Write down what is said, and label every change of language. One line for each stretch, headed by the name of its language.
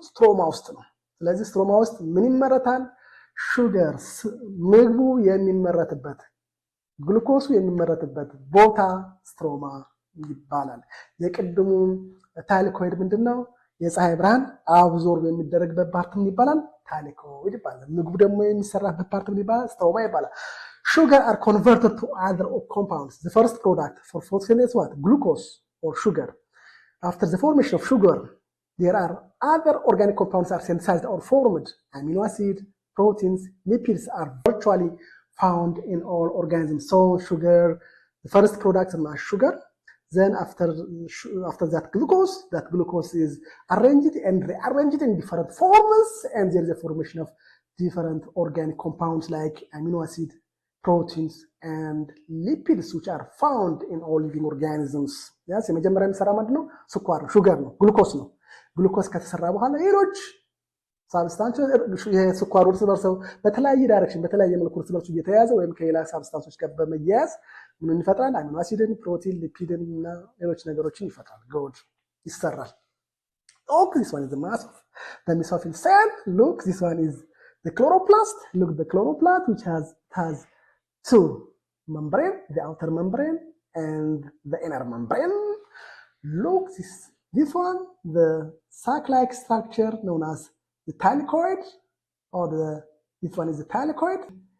Amharic: ስትሮማ ውስጥ ነው። ስለዚህ ስትሮማ ውስጥ ምን ይመረታል? ሹገር፣ ምግቡ የሚመረትበት ግሉኮሱ የሚመረትበት ቦታ ስትሮማ ይባላል። የቅድሙ ታይላኮይድ ምንድነው? የፀሐይ ብርሃን አብዞርብ የሚደረግበት ፓርት ምን ይባላል? ታይላኮይድ ይባላል። ምግቡ ደግሞ የሚሰራበት ፓርት ምን ይባላል? ስትሮማ ይባላል።
English: Sugar are converted to other compounds. The first product for photosynthesis is what? Glucose or sugar. After the formation of sugar, there are other organic compounds are synthesized or formed. Amino acids, proteins, lipids are virtually found in all organisms. So sugar, the first product is sugar. Then after that glucose is arranged and rearranged in different forms, and there is a formation of different organic compounds like amino acid, proteins, and lipids, which are found in all living organisms.
Amharic: Yes, የመጀመሪያ የሚሰራ ምንድን ነው? ስኳር ነው፣ ሹገር ነው፣ ግሉኮስ ነው። ግሉኮስ ከተሰራ በኋላ ሌሎች ሳብስታንሶች የስኳር እርስ በርሰው በተለያየ ዳይሬክሽን በተለያየ መልኩ እርስ በርሱ እየተያያዘ ወይም ከሌላ ሳብስታንሶች ጋር በመያያዝ ምን ይፈጥራል? አሚኖ አሲድን፣ ፕሮቲን፣ ሊፒድን እና ሌሎች ነገሮችን ይፈጥራል። ጎድ ይሰራል።
English: Look, this one is the mass of the mesophyll cell. Look, this one is the chloroplast. Look, the chloroplast, which has two membrane, the outer membrane and the inner membrane. Look, this one, the sac-like structure known as the thylakoid, or this one is the thylakoid.